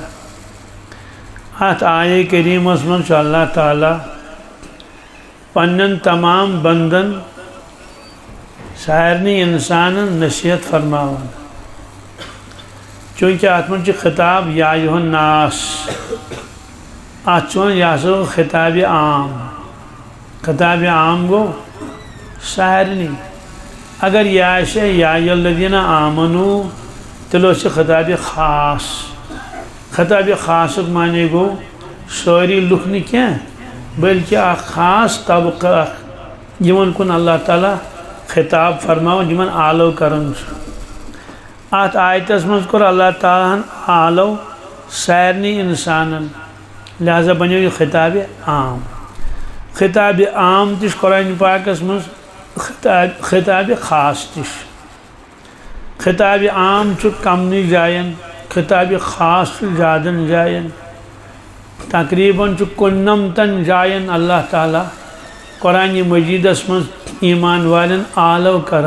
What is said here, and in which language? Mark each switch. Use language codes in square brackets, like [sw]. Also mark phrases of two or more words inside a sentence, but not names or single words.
[ks] अत आये करीमस मंज अल्लाह ताला पन्नन तमाम बंदन सारनी इंसानन नसीहत फरमावन। चूँकि अत मन खिताब [ar] يا أيها الناس [ks] अत यह खिताब आम। खिताब आम गो सारनी। अगर [ar] يا أيها الذين آمنوا [ks] तेलो खिताब ख़ास। खिताब ख़ास माने गो सारी लुक न क्या बल्कि खास तबका यमन कुन अल्लाह ताला खिताब फरमावन यमन आलो करन अत आयतस मज कोर अल्लाह ताला आलो सारनी इंसानन लिहाजा बनो यह खिताब आम तिश कुरान पाकस मज खिताब खास तिश खिताब आम कमन जायन खिताब खास ज़्यादन जायन तकरीबन कुन्नमतन जायन अल्लाह ताला कुरान मजीदस मज ईमान वालन आलव